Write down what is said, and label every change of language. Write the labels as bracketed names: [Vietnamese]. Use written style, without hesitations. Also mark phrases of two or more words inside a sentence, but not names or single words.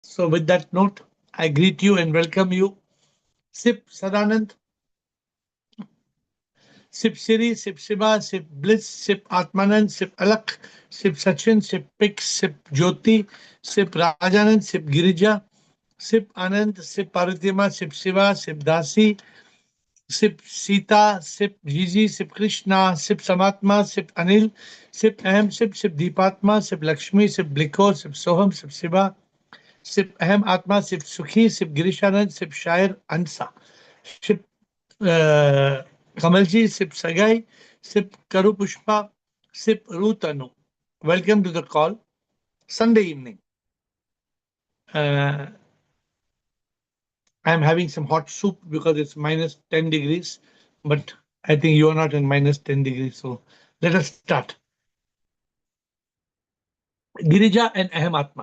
[English] So with that note, I greet you and welcome you. Sip Sadanand, Sip Siri, Sip Shiva, Sip Bliss, Sip Atmanand, Sip Alak, Sip Sachin, Sip Pix, Sip Jyoti, Sip Rajanand, Sip Girija, Sip Anand, Sip Paritima, Sip Shiva, Sip Dasi, Sip Sita, Sip Gigi, Sip Krishna, Sip Samatma, Sip Anil, Sip Ahem, Sip Deepatma, Sip Lakshmi, Sip Bliko, Sip Soham, Sip Shiva, Sip Ahem Atma, Sip Sukhi, Sip Girishanand, Sip Shair Ansa, Sip Kamalji, Sip Sagai, Sip Karu Pushpa, Sip Rutanu. Welcome to the call. Sunday evening. I'm having some hot soup because it's minus 10 degrees, but I think you are not in minus 10 degrees. So let us start. Girija and Ahem Atma.